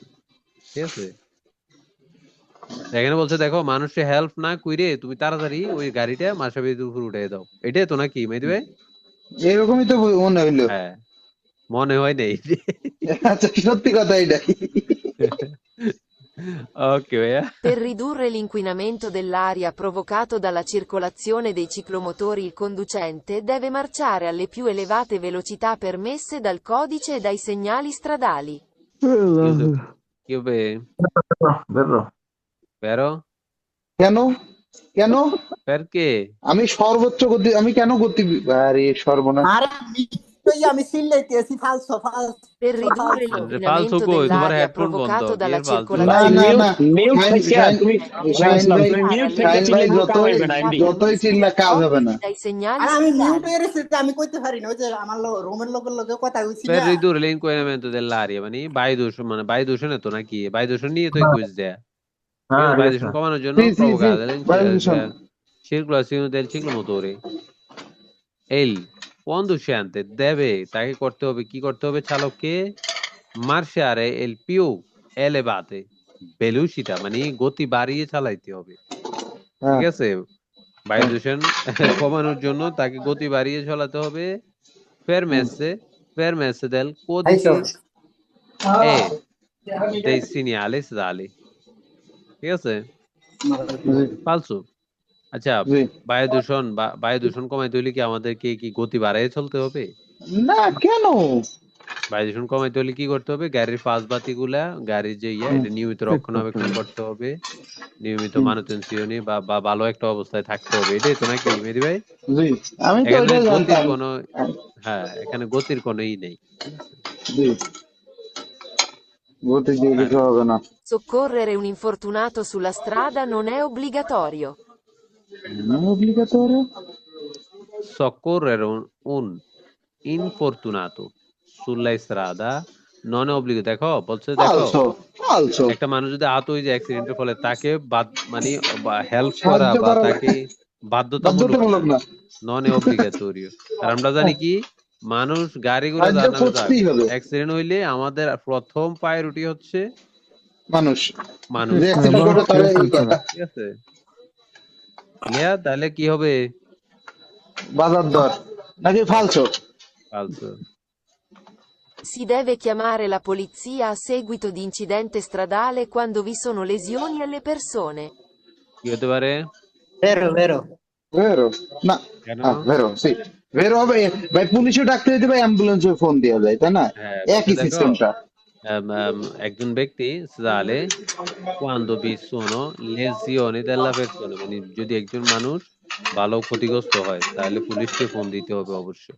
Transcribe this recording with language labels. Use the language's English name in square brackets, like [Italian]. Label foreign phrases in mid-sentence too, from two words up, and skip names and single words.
[Bangla] ঠিক আছে, এখানে বলছে দেখো মানুষের হেল্প না কইরে তুমি তাড়াতাড়ি ওই গাড়িটা মাশরাফির উপর উঠে দাও। এটাই তো নাকি মেহেদী ভাই? এরকমই তো মনে হইলো। হ্যাঁ, মনে হয় নেই। আচ্ছা, সত্যি কথা এটাই। ওকে ভাইয়া। [Italian] Per ridurre l'inquinamento dell'aria provocato dalla circolazione dei ciclomotori, il conducente deve marciare alle più elevate velocità permesse dal codice e dai segnali stradali. [Bangla] কি হবে? বেরো। [Italian] Vero? [Bangla] কেন? কেন? [Italian] Perché? [Bangla] আমি সর্বোচ্চ গতি, আমি কেন গতি, আরে সর্বনাশ। আরে আমি চিল্লাইতেছি ফালসো ফালসো। [Italian] Per ridurre Falso l'inquinamento [Bangla] কই? তোমার [Italian] dell'aria [Bangla] হেডফোন বন্ধ, [Italian] provocato dalla [Bangla] এর ফালতু না [Italian] circolazione [Bangla] না মিউট না, মিউট শাহিন থেকে শাহিন তুমি শাহিন ইসলাম, ভাই, তুমি মিউট থেকে শাহিন ভাই চিল্লাইলেও কাম যতই হইবে না এমডি। যতই চিল্লা কাজ হবে না। [Italian] dai segnali [Bangla] আরে আমি মিউট [Italian] stradali. [Bangla] হয়ে গেছি, আমি কইতে পারি না, ওই যে আমার রুমের লোকের কথা হইছি [Italian] Per [Bangla] না। [Italian] ridurre l'inquinamento dell'aria [Bangla] মানে বায়ু দূষণ, মানে বায়ু দূষণে তো নাকি বায়ু দূষণ নিয়ে তো কুইজ দেয়া। ঠিক আছে, বায়ু দূষণ কমানোর জন্য জি জি জি, [Italian] provocare [Bangla] বায়ু দূষণ। [Italian] circolazione del ciclomotore. Il conducente deve, [Bangla] তাকে করতে হবে, কি করতে হবে চালককে, [Italian] marciare alle più elevate velocità [Bangla] মানে গতি বাড়িয়ে চালাইতে হবে। ঠিক আছে, বায়ু দূষণ কমানোর জন্য তাকে গতি বাড়িয়ে চালাতে হবে। [Italian] Permesse del codice e dei segnali stradali. [Bangla] ঠিক আছে, ফালসু। আচ্ছা, জি। বায়ু দূষণ কমাইতে হলে কি আমাদেরকে কি গতি বাড়াইয়ে চলতে হবে? না, কেন? বায়ু দূষণ কমাইতে হলে কি করতে হবে? গাড়ির পাশ বাতি গুলা, গাড়ির যে এটা নিয়মিত রক্ষণাবেক্ষণ করতে হবে, নিয়মিত মানুটেনশন বা ভালো একটা অবস্থায় থাকতে হবে। এটাই তো নাকি মেহেদী ভাই? জি, আমি তো এখানে ওইটাই গতির জানতাম। কোনো, হ্যাঁ এখানে গতির কোনো নেই। ঠিক আছে, জি, গতি দিয়ে হ্যাঁ। কিছু হবে না। [Italian] Soccorrere un infortunato sulla strada non è obbligatorio. Obbligatorio? Soccorrere un infortunato sulla strada non è obbligo। [Bangla] দেখো বলছে, দেখো ফালসো ফালসো। একটা মানুষ যদি আহত হয়ে যায় অ্যাক্সিডেন্টের ফলে তাকে মানে হেল্প করা সাহায্য বা করা তাকে বাধ্যতামূলক বাধ্যতামূলক না, [Italian] non obbligatorio. [Bangla] আর আমরা জানি কি মানুষ গাড়িগুলো সাহায্য যার নামে যাক, করতেই হবে। অ্যাক্সিডেন্ট হইলে আমাদের প্রথম প্রায়োরিটি হচ্ছে মানুষ মানুষ। যে অ্যাক্সিডেন্ট করে তার এই কথা। ঠিক আছে, ক্লিয়ার? তাহলে কি হবে? বাজার দর নাকি ফালসো? ফালতু। [Italian] Si deve chiamare la polizia a seguito di incidente stradale quando vi sono lesioni alle persone. [Bangla] কি হতে পারে? বেরো বেরো। ভেরো না, কেন? [Italian] vero sì vero [Bangla] হবে ভাই, পুলিশে ডাকতে দিতে ভাই, অ্যাম্বুলেন্সে ফোন দেওয়া যায়, তাই না? হ্যাঁ, একই দেখো সিস্টেমটা। একজন ব্যক্তি সালে [Italian] quando vi sono lesioni della persona, [Bangla] মানে যদি একজন মানুষ ভালো ক্ষতিগ্রস্ত হয় তাহলে পুলিশকে ফোন দিতে হবে অবশ্যই।